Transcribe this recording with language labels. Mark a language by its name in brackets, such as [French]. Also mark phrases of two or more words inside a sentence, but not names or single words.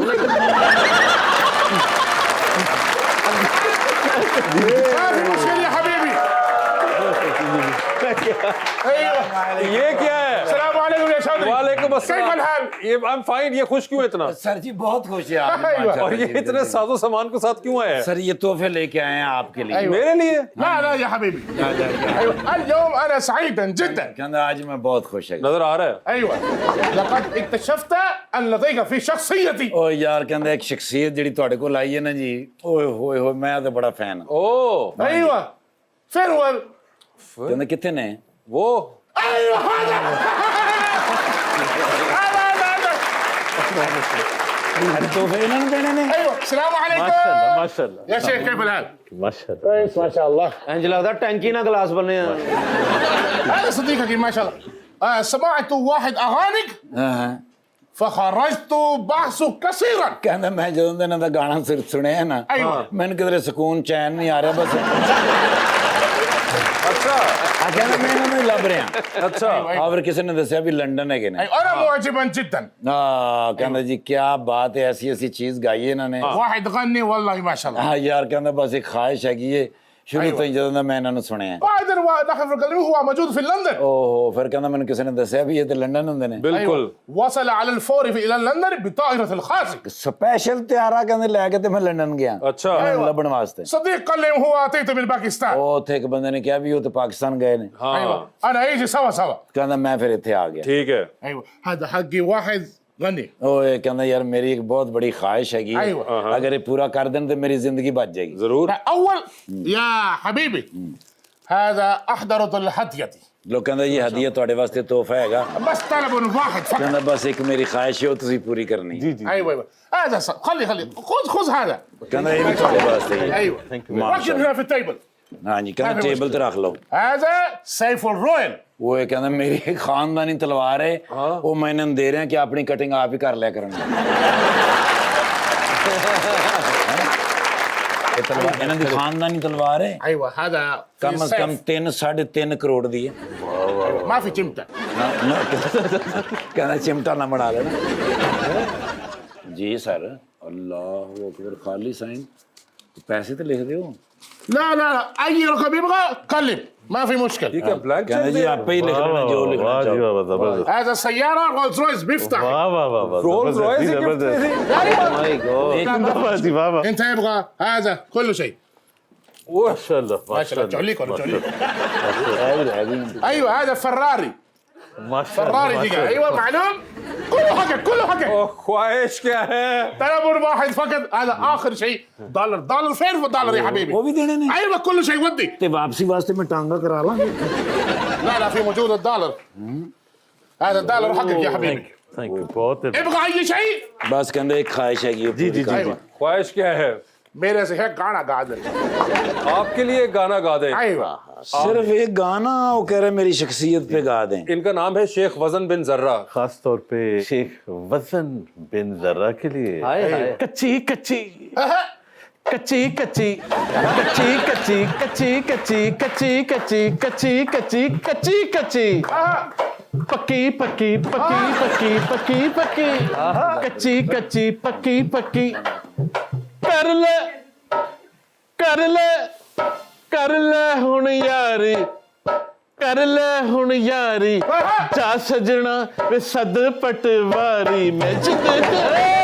[Hindi] ये क्या है? वालेकुम अस्सलाम। ये [English] I am fine. [Hindi] ये खुश क्यों इतना? सर जी बहुत खुश है आप। और ये इतने साजो सामान के साथ क्यों आए हैं? सर ये तोहफे लेके आए हैं आपके लिए। मेरे लिए? [Arabic] لا لا يا حبيبي ايوه اليوم انا سعيدا جدا [Hindi] कहना आज मैं बहुत खुश है। नजर आ रहा है। [Arabic] ايوه لقد اكتشفت ان لديك في شخصيتي [Punjabi] ਓ ਯਾਰ ਕਹਿੰਦਾ ਇੱਕ ਸ਼ਖ਼ਸੀਅਤ ਜਿਹੜੀ ਤੁਹਾਡੇ ਕੋਲ ਆਈ ਹੈ ਨਾ ਜੀ, ਓਏ ਹੋਏ ਹੋਏ ਮੈਂ ਤਾਂ ਬੜਾ ਫੈਨ ਹਾਂ। ओ [Arabic] ايوه فين هو [Punjabi] ਕਹਿੰਦਾ ਕਿੱਥੇ ਨੇ? [Hindi] वो [Arabic] ايوه هذا [Punjabi] ਤੋਹਫੇ ਇਹਨਾਂ ਨੂੰ ਦੇਣੇ ਨੇ। [Arabic] ايوه السلام عليكم [Hindi] माशाल्लाह [Arabic] يا شيخ كيف الحال؟ [Hindi] माशाल्लाह। [Arabic] كويس ما شاء الله [Punjabi] ਇੰਜ ਲਗਦਾ ਟੈਂਕੀ ਨਾ ਗਿਲਾਸ ਬਣੇ ਹੈਂ। [Arabic] هذا صديقك ما شاء الله سمعت واحد اغانيك [Punjabi] ਹਾਂ ਹਾਂ [Arabic] فخرجت بحث كثيرا [Punjabi] ਕਹਿੰਦਾ ਮੈਂ ਜਦੋਂ ਦਾ ਇਹਨਾਂ ਦਾ ਗਾਣਾ ਸੁਣਿਆ ਨਾ, ਮੈਨੂੰ ਕਿਧਰੇ ਸਕੂਨ ਚੈਨ ਨਹੀਂ ਆ ਰਿਹਾ ਬਸ। [Hindi] अच्छा [Punjabi] ਆ ਕਹਿੰਦਾ ਮੈਂ ਇਹਨਾਂ ਨੂੰ ਹੀ ਲੱਭ ਰਿਹਾ। [Hindi] अच्छा। [Punjabi] ਆ ਫਿਰ ਕਿਸੇ ਨੇ ਦੱਸਿਆ ਵੀ ਲੰਡਨ ਹੈਗੇ ਨੇ। [Arabic] انا معجبا جدا [Punjabi] ਆ ਕਹਿੰਦਾ ਜੀ ਕੀ ਬਾਤ ਹੈ, ਐਸੀ ਐਸੀ ਚੀਜ਼ ਗਾਈ ਇਹਨਾਂ ਨੇ। [Arabic] واحد غني والله ما شاء الله [Punjabi] ਹਾਂ ਯਾਰ ਕਹਿੰਦਾ ਬਸ ਇੱਕ ਖਾਹਿਸ਼ ਹੈਗੀ ਏ ਸ਼ੁਰੂ ਤੋਂ ਹੀ ਜਦੋਂ ਦਾ ਮੈਂ ਇਹਨਾਂ ਨੂੰ ਸੁਣਿਆ। [Arabic] بعدين دخل في القلب هو موجود في لندن [Punjabi] ਓਹੋ ਫਿਰ ਕਹਿੰਦਾ ਮੈਨੂੰ ਕਿਸੇ ਨੇ ਦੱਸਿਆ ਵੀ ਇਹ ਤੇ ਲੰਡਨ ਹੁੰਦੇ ਨੇ। [Hindi] बिल्कुल। [Arabic] وصل على الفور الى لندن بطائره الخاص [Punjabi] ਸਪੈਸ਼ਲ ਤਿਆਰਾ ਕਹਿੰਦੇ ਲੈ ਕੇ ਤੇ ਮੈਂ ਲੰਡਨ ਗਿਆ [Hindi] अच्छा। [Punjabi] ਮੈਨੂੰ ਲੱਭਣ ਵਾਸਤੇ। [Arabic] صديق قال لي هو اتيت من باكستان [Punjabi] ਉਹ ਉੱਥੇ ਇੱਕ ਬੰਦੇ ਨੇ ਕਿਹਾ ਵੀ ਉਹ ਤੇ ਪਾਕਿਸਤਾਨ ਗਏ ਨੇ। [Hindi] हाँ [Arabic] ايوه انا يجي سوا سوا [Punjabi] ਕਹਿੰਦਾ ਮੈਂ ਫਿਰ ਇੱਥੇ ਆ ਗਿਆ। [Hindi] ठीक है। [Arabic] ايوه هذا حقي واحد غني [Punjabi] ਉਹ ਇਹ ਕਹਿੰਦਾ ਯਾਰ ਮੇਰੀ ਇੱਕ ਬਹੁਤ ਬੜੀ ਖਾਹਿਸ਼ ਹੈਗੀ ਹੈ, [Arabic] أيوة. [Punjabi] ਅਗਰ ਇਹ ਪੂਰਾ ਕਰ ਦੇਣ ਤੇ ਮੇਰੀ ਜ਼ਿੰਦਗੀ ਬਚ ਜਾਏਗੀ। [Hindi] जरूर। [Arabic] اول يا حبيبي هذا احضرت الهديه [Punjabi] ਲੋਕ ਕਹਿੰਦਾ ਇਹ ਹਦੀਆ ਤੁਹਾਡੇ ਵਾਸਤੇ ਤੋਹਫਾ ਹੈਗਾ। [Arabic] بس طلب واحد فقط [Punjabi] ਕਹਿੰਦਾ ਬਸ ਇੱਕ ਮੇਰੀ ਖਾਹਿਸ਼ ਹੈ ਉਹ ਤੁਸੀਂ ਪੂਰੀ ਕਰਨੀ। [Arabic] ايوه ايوه هذا خلي خذ هذا [Punjabi] ਕਹਿੰਦਾ ਇਹ ਵੀ ਤੁਹਾਡੇ ਵਾਸਤੇ ਹੀ ਹੈ। [Arabic] ايوه ركب هنا في التيبل [Punjabi] ਹਾਂਜੀ ਕਹਿੰਦਾ ਟੇਬਲ ਤੇ ਰੱਖ ਲਓ। [Arabic] هذا سيف الرويال [Punjabi] ਉਹ ਇਹ ਕਹਿੰਦਾ ਮੇਰੀ ਖਾਨਦਾਨੀ ਤਲਵਾਰ ਹੈ, ਉਹ ਮੈਂ ਇਹਨਾਂ ਨੂੰ ਦੇ ਰਿਹਾ ਕਿ ਆਪਣੀ ਕਟਿੰਗ ਆਪ ਹੀ ਕਰ ਲਿਆ ਕਰਨ। ਇਹ ਤਲਵਾਰ ਇਹਨਾਂ ਦੀ ਖਾਨਦਾਨੀ ਤਲਵਾਰ ਹੈ, [Arabic] ايوه هذا [Punjabi] ਕਮ ਸੇ ਕਮ 3.5 ਕਰੋੜ ਦੀ ਹੈ। [Arabic] ما في चिمته [Punjabi] ਕਹਿੰਦਾ ਚਿਮਟਾ ਨਾ ਬਣਾ ਲੈਣਾ। ਜੀ ਸਰ [Arabic] الله أكبر [Punjabi] ਖਾਲੀ ਸਾਈਨ ਪੈਸੇ ਤੇ ਲਿਖ ਦਿਓ। [Arabic] لا لا لا اي رقم يبغى كلم ما في مشكله [Hindi] ठीक है। ब्लैंक [Punjabi] ਕਹਿੰਦਾ ਜੀ ਆਪੇ ਹੀ ਲਿਖ ਲੈਣਾ ਜੋ ਲਿਖਣਾ [Hindi] वाह जी [Punjabi] ਚਾਹੋ। [Hindi] वाह, जबरदस्त। [Arabic] هذا سياره رولز رويس بيفتح [Hindi] वाह वाह वाह वाह، रोल्स जबरदस्त रॉयस जी, की गिफ्ट जबरदस्त। थी। जिंदाबाद जी, वाह वाह। [Arabic] انت يبغى هذا كل شيء [Hindi] माशाल्लाह [Arabic] ما شاء الله تعليق ولا تعليق ايوه هذا فراري فراري دقيقه ايوه معلوم كله حقك كله حقك [Hindi] ओह, ख्वाहिश क्या है? [Arabic] طلب واحد فقط هذا اخر شيء دولار فين هو الدولار يا حبيبي [Punjabi] ਉਹ ਵੀ ਦੇਣੇ ਨੇ [Arabic] ايوه كل شيء ودي [Punjabi] ਤੇ ਵਾਪਸੀ ਵਾਸਤੇ ਮੈਂ ਟਾਂਗਾ ਕਰਾ ਲਾਂਗਾ। [Arabic] لا لا في موجود الدولار هذا الدولار حقك يا حبيبي [English] thank you बहुत। [Arabic] ابغى اي شيء [Punjabi] ਬਸ ਕਹਿੰਦੇ ਇੱਕ ਖਾਹਿਸ਼ ਹੈਗੀ ਉਹ [Hindi] जी जी [Punjabi] ਪੂਰੀ [Hindi] जी [Punjabi] ਕਰ। [Hindi] जी। ख्वाहिश क्या है? मेरे से है गाना गा दे। आपके लिए एक गाना गा दें। अय्वा सिर्फ एक गाना वो कह रहे मेरी शख्सियत पे गा दें। इनका नाम है शेख वजन बिन जर्रा। खास तौर पे शेख वजन बिन जर्रा के लिए कच्ची कच्ची कच्ची कच्ची कच्ची कच्ची कच्ची कच्ची [Punjabi] ਕੱਚੀ ਕੱਚੀ ਕੱਚੀ ਕੱਚੀ ਕੱਚੀ ਕੱਚੀ ਪੱਕੀ ਪੱਕੀ ਪੱਕੀ ਪੱਕੀ ਪੱਕੀ ਪੱਕੀ ਕੱਚੀ ਕੱਚੀ ਪੱਕੀ ਪੱਕੀ ਕਰ ਲੈ ਕਰ ਲੈ ਕਰ ਲੈ ਹੁਣ ਯਾਰੀ ਕਰ ਲੈ ਹੁਣ ਯਾਰੀ ਜਾ ਸਜਣਾ ਵੇ ਸੱਦ ਪਟਵਾਰੀ ਮੈਂ ਜਿੱਦ ਤੇਰੇ